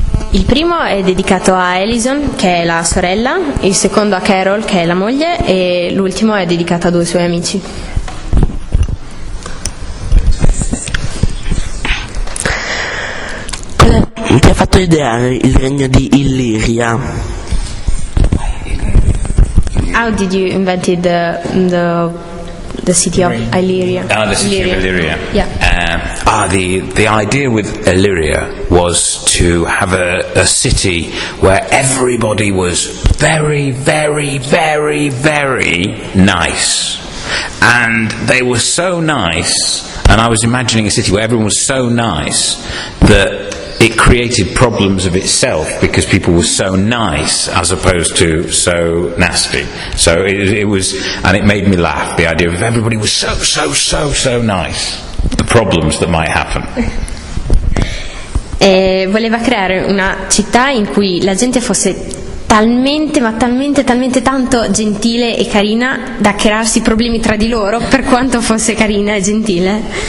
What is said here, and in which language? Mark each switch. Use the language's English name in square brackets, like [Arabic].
[Italian] Il primo è dedicato a Alison, che è la sorella, il secondo a Carol, che è la moglie, e l'ultimo è dedicato a due suoi amici. Ti ha fatto ideare il regno di Illyria? [English] How did you invent the city of Illyria? The city of Illyria. Yeah. The idea with Illyria was to have a city where everybody was very, very, very, very nice. And they were so nice, and I was imagining a city where everyone was so nice that it created problems of itself, because people were so nice as opposed to so nasty. So it was, and it made me laugh, the idea of everybody was so nice, the problems that might happen. [Italian] Voleva creare una città in cui la gente fosse talmente tanto gentile e carina da crearsi problemi tra di loro, per quanto fosse carina e gentile.